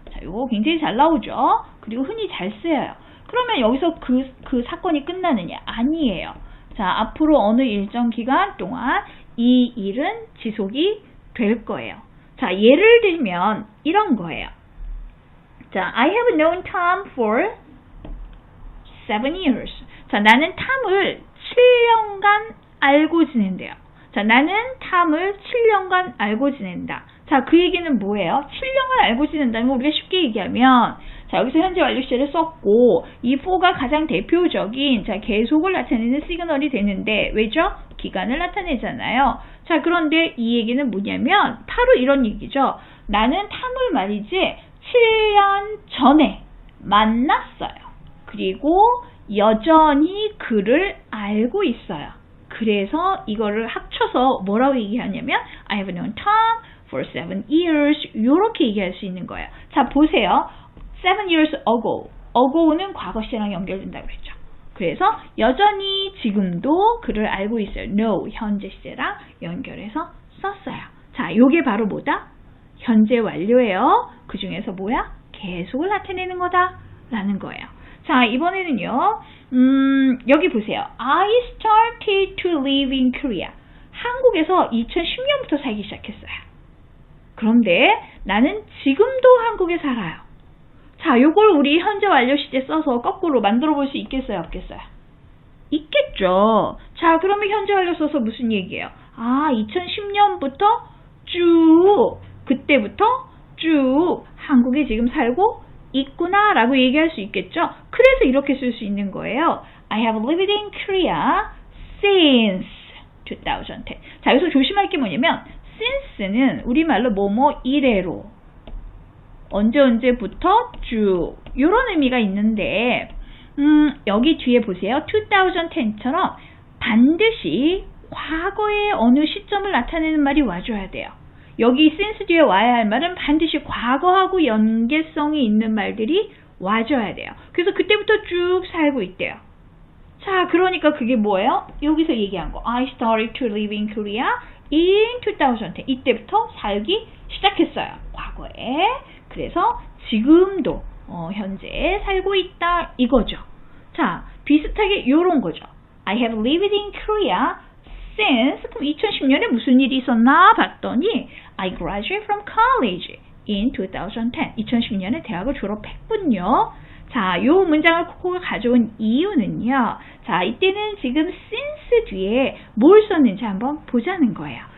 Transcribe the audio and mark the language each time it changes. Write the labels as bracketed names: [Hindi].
[Korean] 자, 이거 굉장히 잘 나오죠. 그리고 흔히 잘 쓰여요. 그러면 여기서 그 사건이 끝나느냐? 아니에요. 자, 앞으로 어느 일정 기간 동안 이 일은 지속이 될 거예요. 자, 예를 들면 이런 거예요. [English] 자, I have known Tom for 7 years. [Korean] 자, 나는 탐을 7년간 알고 지낸대요. 자, 나는 탐을 7년간 알고 지낸다. 자, 그 얘기는 뭐예요? 7년간 알고 지낸다는 건 우리가 쉽게 얘기하면 자, 여기서 현재 완료 시제를 썼고 이 for가 가장 대표적인 자, 계속을 나타내는 시그널이 되는데 왜죠? 기간을 나타내잖아요. 자, 그런데 이 얘기는 뭐냐면 바로 이런 얘기죠. 나는 탐을 말이지 7년 전에 만났어요. 그리고 여전히 그를 알고 있어요. 그래서 이거를 합쳐서 뭐라고 얘기하냐면 [English] I have known Tom for 7 years [Korean] 이렇게 얘기할 수 있는 거예요. 자, 보세요. [English] 7 years ago. [Korean] ago는 과거 시제랑 연결된다고 그랬죠. 그래서 여전히 지금도 그를 알고 있어요. know 현재 시제랑 연결해서 썼어요. 자, 요게 바로 뭐다? 현재 완료예요. 그 중에서 뭐야? 계속을 나타내는 거다 라는 거예요. 자, 이번에는요. 여기 보세요. [English] I started to live in Korea. [Korean] 한국에서 2010년부터 살기 시작했어요. 그런데 나는 지금도 한국에 살아요. 자, 요걸 우리 현재 완료 시제 써서 거꾸로 만들어 볼 수 있겠어요? 없겠어요? 있겠죠. 자, 그러면 현재 완료 써서 무슨 얘기예요? 2010년부터 쭉, 그때부터 쭉 한국에 지금 살고 있구나 라고 얘기할 수 있겠죠. 그래서 이렇게 쓸 수 있는 거예요. [English] I have lived in Korea since 2010. [Korean] 자, 여기서 조심할 게 뭐냐면 since는 우리말로 뭐뭐 이래로 언제부터 쭉 이런 의미가 있는데 여기 뒤에 보세요. 2010처럼 반드시 과거의 어느 시점을 나타내는 말이 와줘야 돼요. 여기 since 뒤에 와야 할 말은 반드시 과거하고 연계성이 있는 말들이 와줘야 돼요. 그래서 그때부터 쭉 살고 있대요. 자, 그러니까 그게 뭐예요? 여기서 얘기한 거. [English] I started to live in Korea in 2010. [Korean] 이때부터 살기 시작했어요. 과거에. 그래서 지금도 현재 살고 있다 이거죠. 자, 비슷하게 이런 거죠. [English] I have lived in Korea since. [Korean] 그럼 2010년에 무슨 일이 있었나 봤더니 [English] I graduated from college in 2010. [Korean] 2010년에 대학을 졸업했군요. 자, 요 문장을 코코가 가져온 이유는요. 자, 이때는 지금 since 뒤에 뭘 썼는지 한번 보자는 거예요.